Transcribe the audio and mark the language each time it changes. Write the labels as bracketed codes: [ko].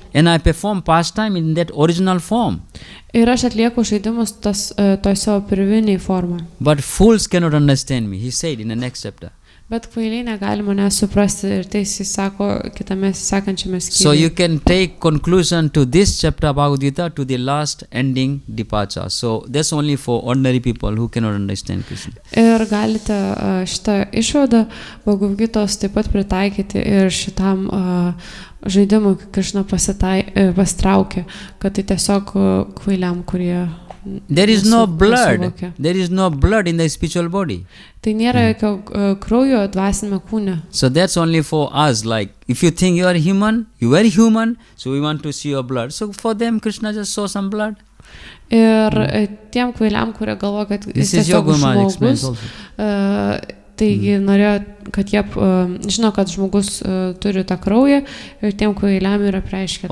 [en] And I perform pastime in that original form. [lt] Ir aš atlieku žaidimus toj savo pirminiai formą. [en] But fools cannot understand me, he said in the next chapter. [lt] Bet kvailiai negali mane suprasti ir tai jis sako kitame sekančiame skyriuje. [en] So you can take conclusion to this chapter Bhagavad-gita to the last ending departure. So that's only for ordinary people who cannot understand Krishna. [lt] Ir galite šitą išvadą Bhagavad-gitos taip pat pritaikyti ir šitam žaidimui, kai Krishna pastraukė, kad tai tiesiog kvailiam, kurie [en] There is no blood. There is no blood in the spiritual body. [lt] Tai nėra jokio kraujo dvasinėme kūne. [en] So that's only for us. Like if you think you are human, you are human, so we want to see your blood. So for them, Krishna just saw some blood. [lt] Ir tiem kvailiam, kurie galvo, kad jis tiesiog žmogus, taigi norėjo, kad jie žino, kad žmogus turi tą kraują ir tiem kvailiam yra preiškia.